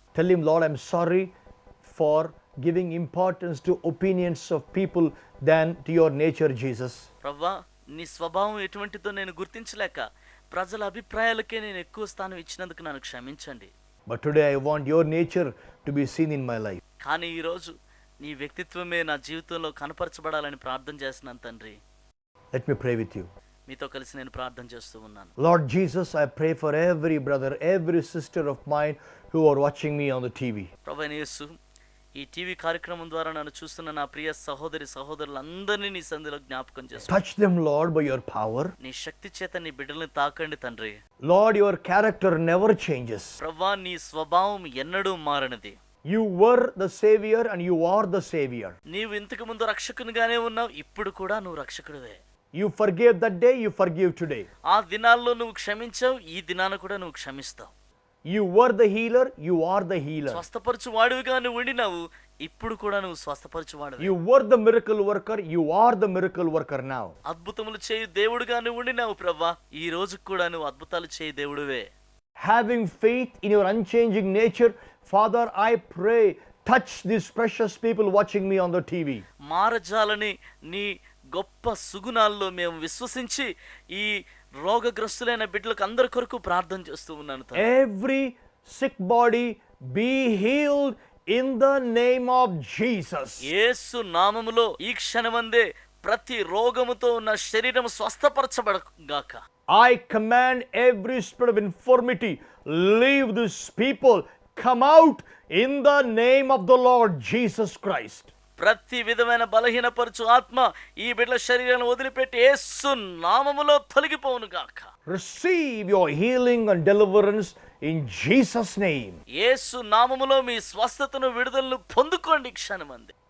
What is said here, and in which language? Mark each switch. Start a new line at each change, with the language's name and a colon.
English: Tell him, Lord, I'm sorry for giving importance to opinions of people than to your nature, Jesus.
Telugu: ప్రవ్వా, నీ స్వభావం ఎటువంటిదో నేను గుర్తించలేక ప్రజల అభిప్రాయాలకే నేను ఎక్కువ స్థానం ఇచ్చినందుకు నన్ను క్షమించండి.
English: But today I want your nature to be seen in my life.
Telugu: కానీ ఈరోజు నీ వ్యక్తిత్వమే నా జీవితంలో కనపరచబడాలని ప్రార్థన చేస్తున్నాను తండ్రి.
English: Let me pray with you.
Telugu: మీతో కలిసి నేను ప్రార్థన చేస్తూ ఉన్నాను.
English: Lord Jesus, I pray for every brother, every sister of mine who are watching me on the TV.
Telugu: ప్రభువైన యేసు, ఈ టీవీ కార్యక్రమం ద్వారా నన్ను చూస్తున్న నా ప్రియ సహోదరి సహోదరులందరినీ నీ సన్నిధిలో జ్ఞాపకం చేస్తాను.
English: Touch them, Lord, by your power.
Telugu: నీ శక్తి చేత నీ బిడ్డల్ని తాకండి తండ్రి.
English: Lord, your character never changes.
Telugu: ప్రభువా, నీ స్వభావం ఎన్నడూ మారనిది.
English: You were the Savior and you are the Savior.
Telugu: నీవు ఇంతకు ముందు రక్షకునిగానే ఉన్నావు, ఇప్పుడు కూడా నువ్వు రక్షకుడివే.
English: You forgave that day, you forgive today.
Telugu: ఆ దినాల్లో నువ్వు క్షమించావు, ఈ దినాన కూడా నువ్వు క్షమిస్తావు.
English: You were the healer, you are the healer.
Telugu: స్వస్థపరచు వాడివిగా నువ్వు ఉండినావు, ఇప్పుడు కూడా నువ్వు స్వస్థపరచు వాడివి.
English: You were the miracle worker, you are the miracle worker now.
Telugu: అద్భుతములు చేయు దేవుడుగా నువ్వు ఉండినావు ప్రభువా, ఈ రోజు కూడా నువ్వు అద్భుతాలు చేయు దేవుడివే.
English: Having faith in your unchanging nature, Father, I pray, touch these precious people watching me on the TV.
Telugu: మారజాలని నీ గొప్ప సుగుణాల్లో మేము విశ్వసించి ఈ రోగగ్రస్తులైన బిడ్డలకు అందరి కొరకు ప్రార్థన చేస్తూ ఉన్నాను.
English: Every sick body be healed in the name of Jesus.
Telugu: యేసు నామములో ఈ క్షణమందే ప్రతి రోగముతో ఉన్న శరీరం స్వస్థపరచబడగాక.
English: I command every spirit of infirmity, leave these people, come out in the name of the Lord Jesus Christ.
Telugu: ప్రతి విధమైన బలహీనపరచు ఆత్మ ఈ బిడ్డల శరీరాన్ని వదిలిపెట్టి యేసు నామములో తొలగిపోవును గాక.
English: Receive your healing and deliverance in Jesus' name.
Telugu: యేసు నామములో మీ స్వస్థతను విడుదలను పొందుకోండి క్షణమంది.